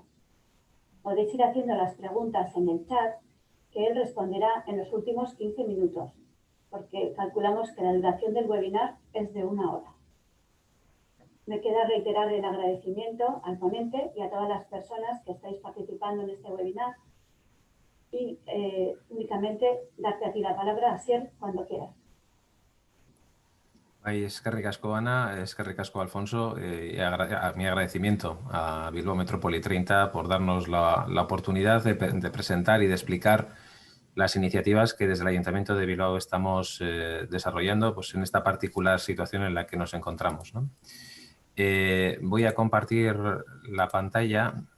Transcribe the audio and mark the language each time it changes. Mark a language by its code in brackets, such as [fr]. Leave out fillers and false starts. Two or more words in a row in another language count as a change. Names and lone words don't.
[es] Podéis ir haciendo las preguntas en el chat que él responderá en los últimos 15 minutos, porque calculamos que la duración del webinar es de 1 hora. Me queda reiterar el agradecimiento al ponente y a todas las personas que estáis participando en este webinar y únicamente darte a ti la palabra, Asier, cuando quieras. [eu] Eskerrik asko, Ana, eskerrik asko, [es] Alfonso, mi agradecimiento a Bilbao Metrópoli 30 por darnos la oportunidad de presentar y de explicar las iniciativas que desde el Ayuntamiento de Bilbao estamos desarrollando pues, en esta particular situación en la que nos encontramos, ¿no? Voy a compartir la pantalla.